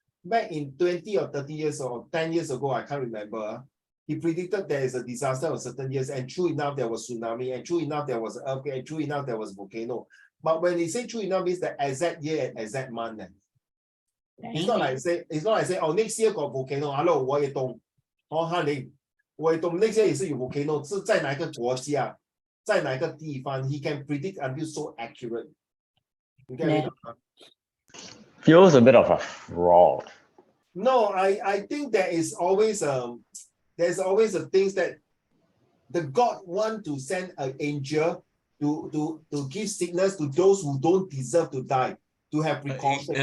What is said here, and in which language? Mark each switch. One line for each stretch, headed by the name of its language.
English: Back in 20 or 30 years or 10 years ago, I can't remember. He predicted there is a disaster of certain years, and true enough, there was tsunami, and true enough, there was an earthquake, and true enough, there was volcano. But when he say true enough, means the exact year and exact month. It's not like say, oh, next year got volcano. Hello,
Chinese: 我也懂。哦，哈林，我也懂
English: next year
Chinese: 也是有 volcano， 是在哪一个国家，在哪一个地方 ，
English: he can predict until so accurate. You get me? Feels a bit of a fraud. No, I think there is always there's always a things that the God want to send an angel to give sickness to those who don't deserve to die, to have precaution.